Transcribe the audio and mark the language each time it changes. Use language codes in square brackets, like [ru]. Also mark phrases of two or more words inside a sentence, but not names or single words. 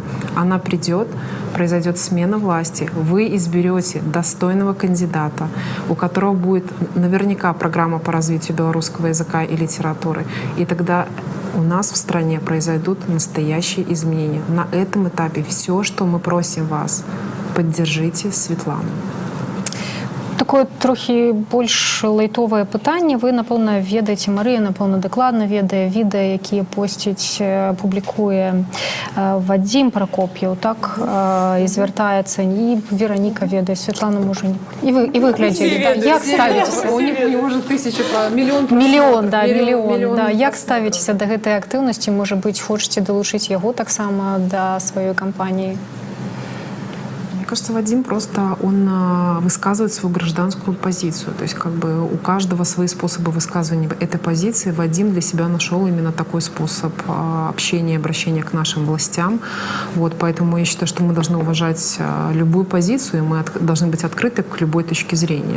[ru] Она придет, произойдет смена власти, вы изберете достойного кандидата, у которого будет наверняка программа по развитию белорусского языка и литературы. И тогда у нас в стране произойдут настоящие изменения. На этом этапе все, что мы просим вас, поддержите Светлану. [be] Такое трохі больш лайтовае пытанне. Вы, напэўна, ведаеце, Марыя, напэўна, дакладна ведае відэа, якія посціць, публікуе Вадзім Пракоп'еў, так, і звяртаецца, і Вераніка ведае, Светлана, можа, і вы глядзелі. Як ставіцеся? [ru] У него же миллион. [be] Мільён, да. Як ставіцеся да гэтай актыўнасці? Можа быць, хочаце далучыць яго таксама да сваёй кампаніі? [ru] Мне кажется, Вадим просто, он высказывает свою гражданскую позицию. То есть как бы у каждого свои способы высказывания этой позиции. Вадим для себя нашел именно такой способ общения, обращения к нашим властям. Вот, поэтому я считаю, что мы должны уважать любую позицию, и мы должны быть открыты к любой точке зрения.